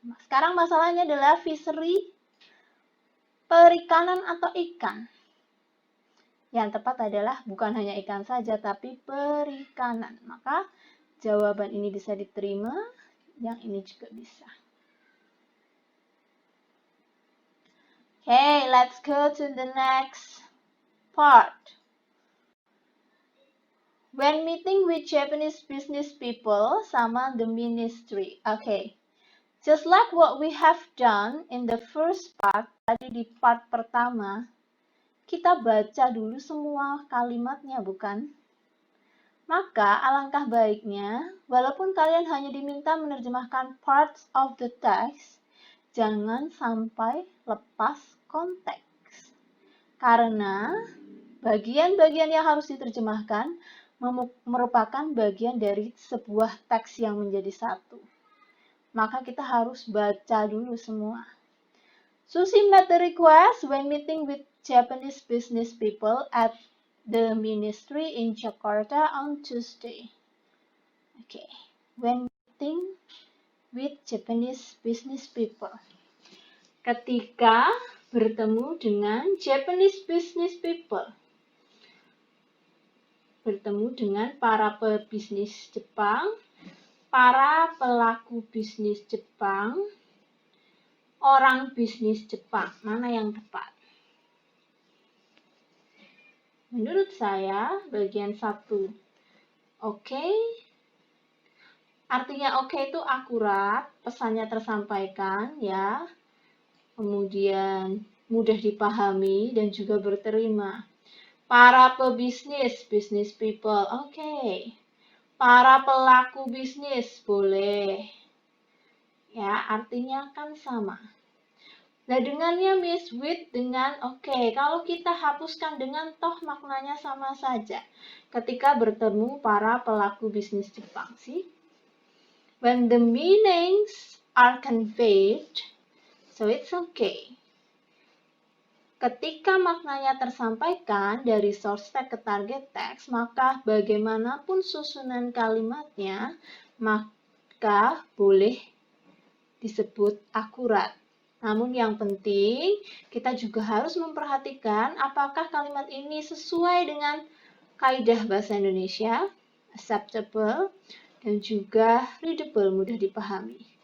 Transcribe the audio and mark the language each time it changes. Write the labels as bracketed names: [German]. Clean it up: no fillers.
[Indonesian] Sekarang masalahnya adalah fishery, perikanan atau ikan. Yang tepat adalah bukan hanya ikan saja, tapi perikanan. Maka jawaban ini bisa diterima, yang ini juga bisa. [English] Okay, let's go to the next part. When meeting with Japanese business people, [Indonesian] sama [English] the ministry. Okay, just like what we have done in the first part, [Indonesian] tadi di part pertama, kita baca dulu semua kalimatnya, bukan? Maka alangkah baiknya, walaupun kalian hanya diminta menerjemahkan [English] parts of the text, [Indonesian] jangan sampai lepas konteks. Karena bagian-bagian yang harus diterjemahkan merupakan bagian dari sebuah teks yang menjadi satu. Maka kita harus baca dulu semua. [English] Susi made the request when meeting with Japanese business people at the ministry in Jakarta on Tuesday. Okay, when meeting with Japanese business people. [Indonesian] Ketika bertemu dengan [English] Japanese business people. [Indonesian] Bertemu dengan para pebisnis Jepang, para pelaku bisnis Jepang, orang bisnis Jepang. Mana yang tepat? Menurut saya, bagian 1. Oke. Artinya oke itu akurat, pesannya tersampaikan, ya. Kemudian mudah dipahami dan juga berterima. Para pebisnis, [English] business people, [Indonesian] oke. Para pelaku bisnis, boleh. Ya, artinya kan sama. Nah, dengannya miss with dengan oke. Kalau kita hapuskan dengan toh maknanya sama saja. Ketika bertemu para pelaku bisnis Jepang, sih. [English] When the meanings are conveyed, so it's okay. [Indonesian] Ketika maknanya tersampaikan dari source text ke target text, maka bagaimanapun susunan kalimatnya, maka boleh disebut akurat. Namun yang penting, kita juga harus memperhatikan apakah kalimat ini sesuai dengan kaidah bahasa Indonesia, acceptable, dan juga readable, mudah dipahami.